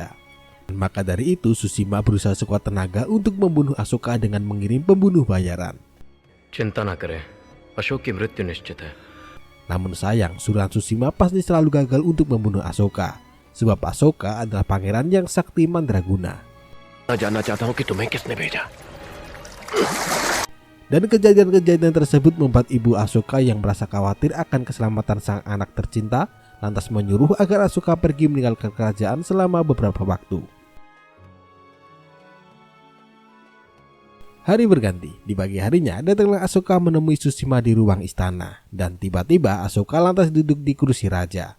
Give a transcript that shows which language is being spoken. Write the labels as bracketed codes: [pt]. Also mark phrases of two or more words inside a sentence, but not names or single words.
[id] Maka dari itu Sushima berusaha sekuat tenaga untuk membunuh Ashoka dengan mengirim pembunuh bayaran. [hi] चिंता ना करे, अशोक की मृत्यु निश्चित है. [id] Namun sayang, suruhan Sushima pasti selalu gagal untuk membunuh Ashoka, sebab Ashoka adalah pangeran yang sakti mandraguna. [hi] जानना चाहता हूँ कि तुम्हें किसने भेजा. [id] Dan kejadian-kejadian tersebut membuat ibu Ashoka yang merasa khawatir akan keselamatan sang anak tercinta lantas menyuruh agar Ashoka pergi meninggalkan kerajaan selama beberapa waktu. Hari berganti, di pagi harinya datanglah Ashoka menemui Sushima di ruang istana, dan tiba-tiba Ashoka lantas duduk di kursi raja.